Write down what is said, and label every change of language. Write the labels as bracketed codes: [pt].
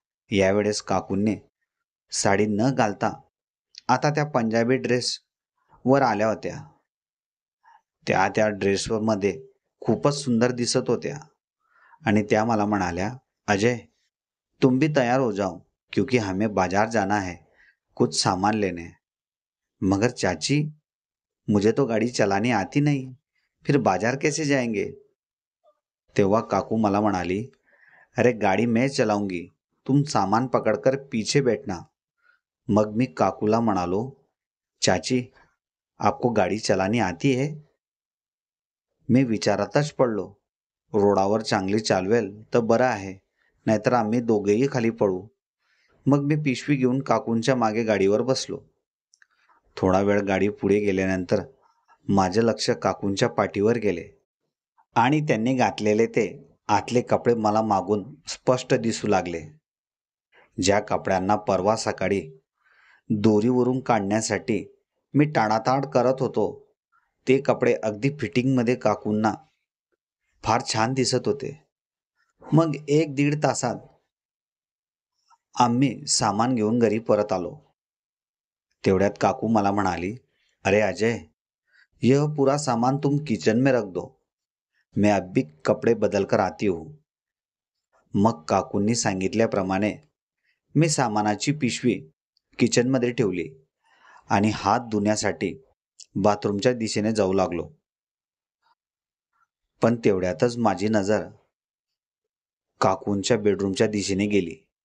[mr] यावेळेस काकूंनी साडी न घालता आता त्या पंजाबी ड्रेस वर आल्या होत्या. त्या त्या ड्रेसवर मध्ये खूपच सुंदर दिसत होत्या आणि त्या मला म्हणाल्या, अजय, [hi] तुम भी तैयार हो जाओ क्योंकि हमें बाजार जाना है, कुछ सामान लेने. मगर चाची, मुझे तो गाड़ी चलानी आती नहीं, फिर बाजार कैसे जाएंगे. [mr] तेव्हा काकू मला म्हणाली, [hi] अरे गाड़ी मैं चलाऊंगी, तुम सामान पकड़कर पीछे बैठना. [mr] मग मी काकूला म्हणालो, चाची, [hi] आपको गाड़ी चलानी आती है. [mr] मी विचारातच पडलो. रोडावर चांगली चालवेल तर बरं आहे, नाहीतर आम्ही दोघेही खाली पडू. मग मी पिशवी घेऊन काकूंच्या मागे गाडीवर बसलो. थोडा वेळ गाडी पुढे गेल्यानंतर माझे लक्ष काकूंच्या पाठीवर गेले आणि त्यांनी घातलेले ते आतले कपडे मला मागून स्पष्ट दिसू लागले. ज्या कपड्यांना परवा सकाळी दोरीवरून काढण्यासाठी मी टाळाटाळ करत होतो, ते कपडे अगदी फिटिंगमध्ये काकूंना फार छान दिसत होते. मग 1-1.5 तासात आम्ही सामान घेऊन घरी परत आलो. तेवढ्यात काकू मला म्हणाली, [hi] अरे अजय, यह पूरा सामान तुम किचन में रख दो, मैं अब भी कपडे बदल कर आती हूँ. [mr] मग काकूंनी सांगितल्याप्रमाणे मी सामानाची पिशवी किचनमध्ये ठेवली आणि हात धुण्यासाठी बाथरूमच्या दिशेने जाऊ लागलो. पण तेवढ्यातच माझी नजर काकूंच्या बेडरूमच्या दिशेने गेली.